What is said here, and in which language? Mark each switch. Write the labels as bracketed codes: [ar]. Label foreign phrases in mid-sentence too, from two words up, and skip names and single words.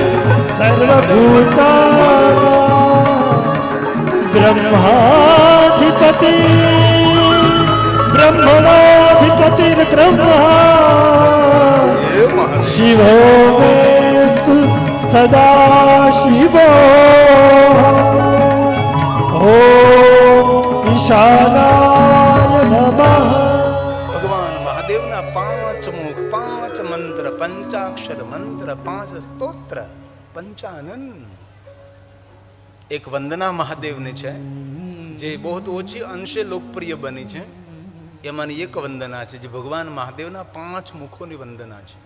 [sa] सर्वभूतानां ब्रह्माधिपति ब्रह्मणाधिपतिर्ब्रह्मा शिवो मेस्तु सदा शिवो ॐ ईशानाय नमः। [gu] ભગવાન મહાદેવના 5 મુખ 5 મંત્ર પંચાક્ષર મંત્ર 5 સ્તોત્ર પંચાનન. એક વંદના મહાદેવની છે જે બહુ ઓછી અંશે લોકપ્રિય બની છે. એમાંની એક વંદના છે જે ભગવાન મહાદેવના 5 મુખોની વંદના છે.